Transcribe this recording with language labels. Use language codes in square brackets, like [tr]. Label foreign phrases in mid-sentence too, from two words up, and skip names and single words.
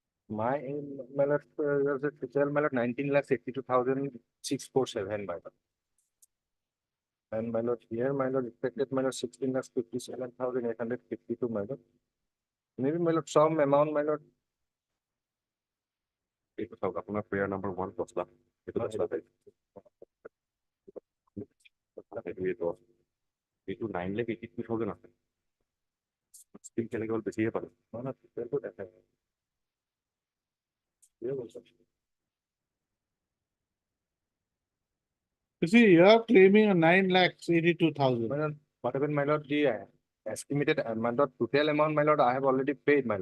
[en] My, my lord, was a total, my lord, 19,82,647, my lord. And my lord, here, my lord, expected, my lord, 16,57,852, my lord. Maybe, my lord, some amount, my lord. [as] এইটো চাওক আপোনাৰ [en] prayer number [as] 1 10 লাখ এইটো 10 লাখ এইটো 9,82,000 আছে স্কিম কেনেকৈ হ'ল বেছিহে পালে [en] No, total to that. You see, you are claiming a 9,82,000. What happened, my lord, the estimated amount of total amount, my lord, I have already paid, my lord.